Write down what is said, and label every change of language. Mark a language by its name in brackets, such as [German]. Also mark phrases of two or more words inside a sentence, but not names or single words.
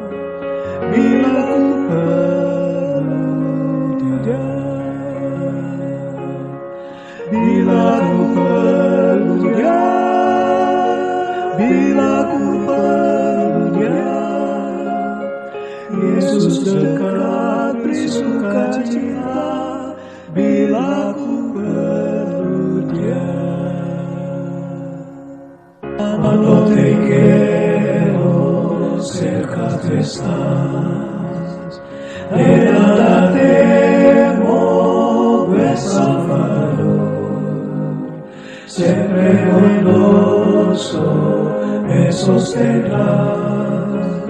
[Indonesian] Bila ku perlu Dia, bila ku perlu Dia, bila ku perlu Yesus dekat beri sukacita bila ku perlu Dia. [Spanish] Quando te quiero cerca tú estás, de nada temo, pues Salvador, siempre bondoso me sostendrás.